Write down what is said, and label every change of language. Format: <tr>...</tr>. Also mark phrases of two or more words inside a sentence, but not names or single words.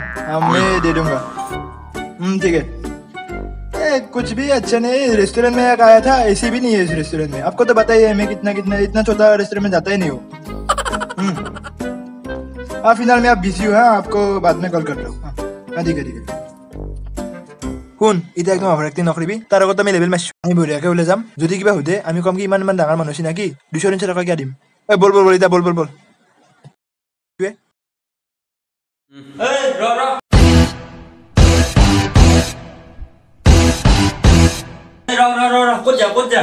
<hi>हाँ मैं दे दूंगा। ठीक है। कुछ भी अच्छा नहीं, रेस्टोरेंट में एक आया था, एसी भी नहीं है इस रेस्टोरेंट में। आपको तो पता ही है मैं कितना कितना इतना छोटा रेस्टोरेंट में जाता ही नहीं हूँ। हाँ फिलहाल मैं आप बिजी हूँ, हाँ आपको बाद में कॉल करता हूँ। हाँ ठीक है ठीक है।</hi> <as>শুন এতিয়া একদম অভাৰেক্টিং নকৰিবি, তাৰ আগত আমি লেভেল মাৰিছোঁ, আমি বঢ়িয়াকৈ ওলাই যাম। যদি কিবা সোধে আমি কম কি ইমান ইমান ডাঙৰ মানুহ চিনাকি 200-300 টকা কিয় দিম। বল বল বল এতিয়া বল বল বল। ক'ত যা</as>